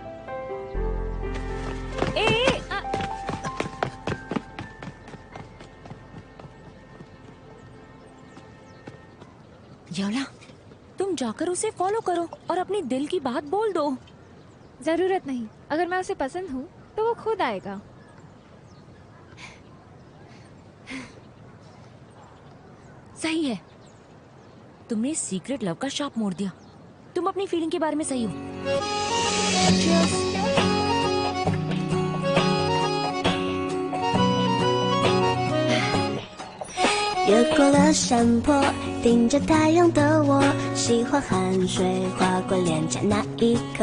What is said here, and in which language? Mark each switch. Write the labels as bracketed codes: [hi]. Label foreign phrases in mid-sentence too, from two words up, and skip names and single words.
[hi] याला, तुम जाकर उसे फॉलो करो और अपनी दिल की बात बोल दो। जरूरत नहीं, अगर मैं उसे पसंद हूँ तो वो खुद आएगा। सही है, तुमने [en] secret love [hi] का शाप मोड़ दिया। तुम अपनी फीलिंग के बारे में सही हो। [zh] 越过了山坡，盯着太阳的我，喜欢汗水划过脸颊那一刻。